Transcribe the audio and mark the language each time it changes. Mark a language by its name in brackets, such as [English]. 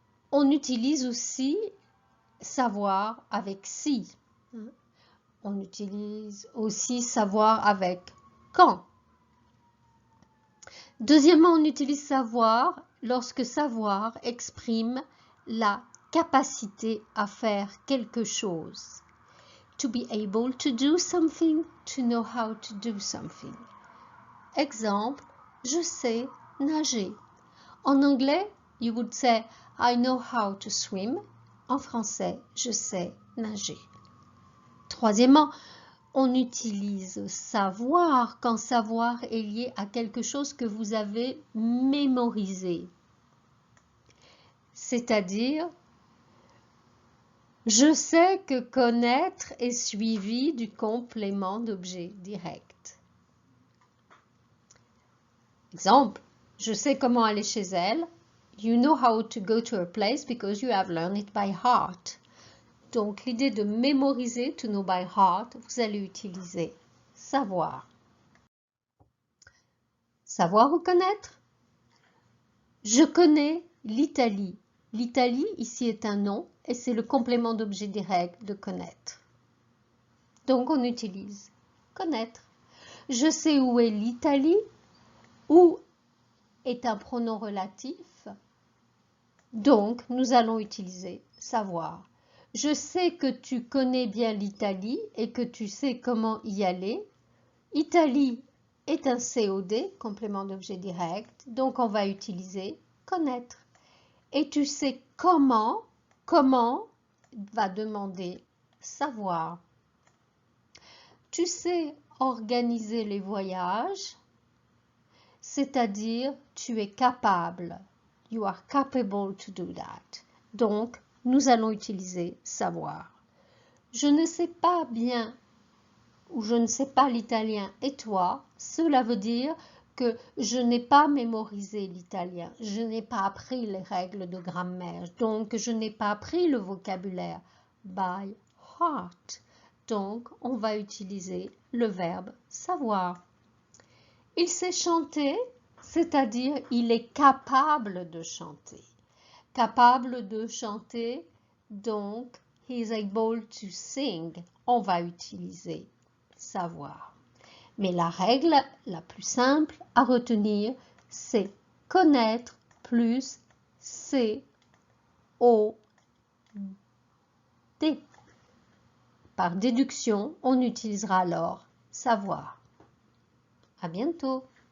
[French] On utilise aussi savoir avec si. On utilise aussi savoir avec quand. Deuxièmement, on utilise savoir lorsque savoir exprime la capacité à faire quelque chose. [English] To be able to do something, to know how to do something. [French] Exemple, je sais nager. En anglais, you would say I know how to swim. En français, je sais nager. Troisièmement, on utilise savoir quand savoir est lié à quelque chose que vous avez mémorisé. C'est-à-dire, je sais que connaître est suivi du complément d'objet direct. Exemple, je sais comment aller chez elle. [English] You know how to go to a place because you have learned it by heart. [French] Donc, l'idée de mémoriser, to know by heart, vous allez utiliser savoir. Savoir ou connaître? Je connais l'Italie. L'Italie, ici, est un nom et c'est le complément d'objet direct de connaître. Donc, on utilise connaître. Je sais où est l'Italie. Où est un pronom relatif. Donc, nous allons utiliser savoir. Je sais que tu connais bien l'Italie et que tu sais comment y aller. Italie est un COD, complément d'objet direct, donc on va utiliser connaître. Et tu sais comment va demander savoir. Tu sais organiser les voyages, c'est-à-dire tu es capable. [English] You are capable to do that. [French] Donc, nous allons utiliser savoir. Je ne sais pas bien ou je ne sais pas l'italien et toi, cela veut dire que je n'ai pas mémorisé l'italien, je n'ai pas appris les règles de grammaire, donc je n'ai pas appris le vocabulaire by heart. Donc, on va utiliser le verbe savoir. Il sait chanter, c'est-à-dire il est capable de chanter. Capable de chanter, donc he is able to sing. On va utiliser savoir. Mais la règle la plus simple à retenir, c'est connaître plus C-O-D. Par déduction, on utilisera alors savoir. À bientôt!